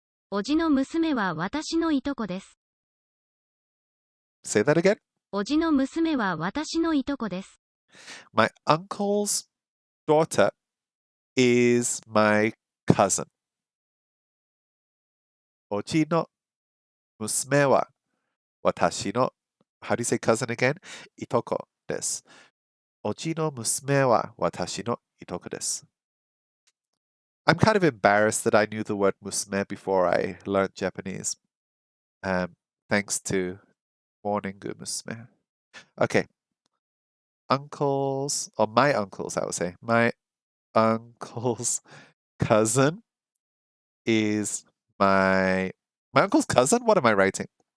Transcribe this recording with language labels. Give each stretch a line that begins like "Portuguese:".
Japanese: おじの娘は私のいとこです。
English: Say that again.
Japanese: おじの娘は私のいとこです。
English: My uncle's daughter is my cousin.
Japanese: おじの娘は私の
English: How do you say cousin again?
Japanese: いとこです。おじの娘は私のいとこです。
English: I'm kind of embarrassed that I knew the word musume before I learned Japanese. Thanks to Morningu musume. Okay. Uncles, or my uncles, I would say. My uncle's cousin is my uncle's cousin? What am I writing?